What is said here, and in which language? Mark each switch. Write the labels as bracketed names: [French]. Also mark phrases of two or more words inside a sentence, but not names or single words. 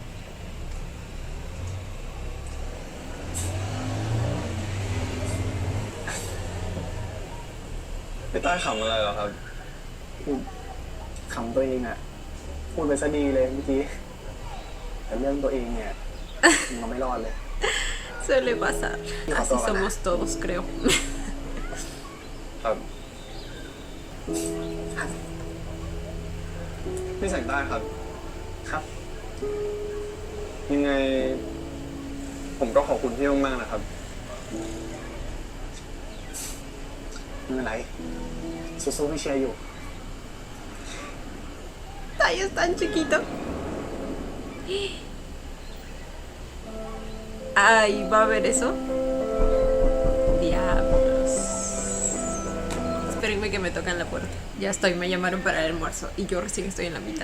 [Thai] พี่ใต้ขำอะไรเหรอครับ ขำตัวเองอ่ะ พูดไปซะดีเลยเมื่อกี้ แต่เรื่องตัวเองเนี่ย มันไม่รอดเลย [Spanish] Suele pasar. Así somos todos, creo. [Thai] ครับ พี่แสงใต้ครับ ครับ ยังไง ผมก็ขอบคุณพี่มากๆนะครับ ไม่เป็นไรสู้ๆพี่เชียร์อยู่ [Spanish] Ay, es tan chiquito. Ay, ¿va a ver eso? Diablos. Espérenme que me tocan la puerta. Ya estoy, me llamaron para el almuerzo y yo recién estoy en la mitad.